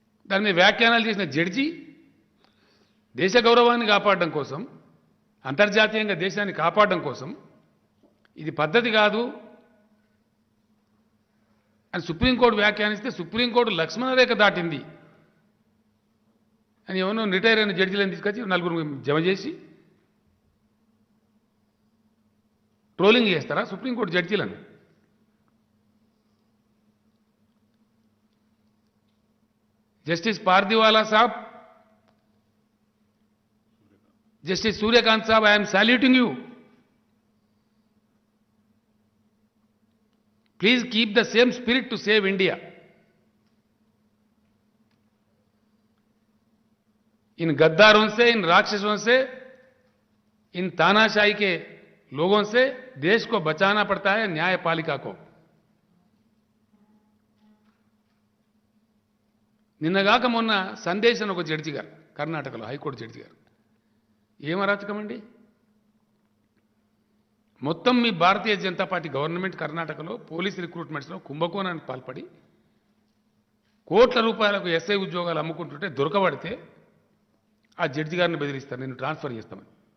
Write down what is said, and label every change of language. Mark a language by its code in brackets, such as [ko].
[te] దాని మీద వ్యాఖ్యానాలు చేసిన జడ్జి దేశ గౌరవాన్ని కాపాడడం కోసం, అంతర్జాతీయంగా దేశాన్ని కాపాడడం కోసం ఇది పద్ధతి కాదు అని సుప్రీంకోర్టు వ్యాఖ్యానిస్తే సుప్రీంకోర్టు లక్ష్మణరేఖ దాటింది అని ఎవరో రిటైర్ అయిన జడ్జిలను తీసుకొచ్చి నలుగురు జమ చేసి ట్రోలింగ్ చేస్తారా సుప్రీంకోర్టు జడ్జీలను? [hi] जस्टिस पारदीवाला साहब, जस्टिस सूर्यकांत साहब, [en] I am saluting you. Please keep the same spirit to save India. [hi] इन गद्दारों से, इन राक्षसों से, इन तानाशाही के लोगों से देश को बचाना पड़ता है, न्यायपालिका को. [te] నిన్నగాక మొన్న సందేశం ఒక జడ్జి గారు కర్ణాటకలో హైకోర్టు జడ్జి గారు ఏం అరాచకం అండి? మొత్తం మీ భారతీయ జనతా పార్టీ గవర్నమెంట్ కర్ణాటకలో పోలీస్ రిక్రూట్మెంట్స్లో కుంభకోణానికి పాల్పడి కోట్ల రూపాయలకు ఎస్ఐ ఉద్యోగాలు అమ్ముకుంటుంటే దొరకబడితే ఆ జడ్జి గారిని బెదిరిస్తారు, నేను ట్రాన్స్ఫర్ చేస్తామని.